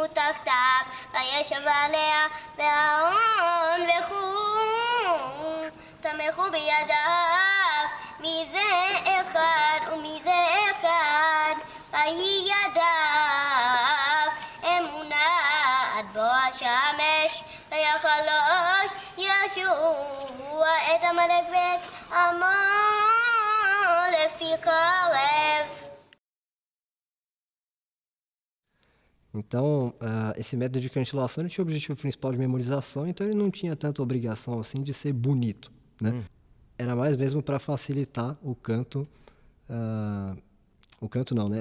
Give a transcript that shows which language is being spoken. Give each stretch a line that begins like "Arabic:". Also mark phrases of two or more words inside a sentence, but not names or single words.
Hebrew: תחתיו, וישב עליה ואהרון וחור, תמכו בידיו, מזה אחד ומזה אחד, ויהי ידיו אמונה עד בוא השמש, ויחלוש ישוע את עמלק ואת עמו לפי חרב.
Portuguese: Então, esse método de cantilação ele tinha o objetivo principal de memorização, então ele não tinha tanta obrigação assim de ser bonito, né? Era mais mesmo para facilitar o canto não, né?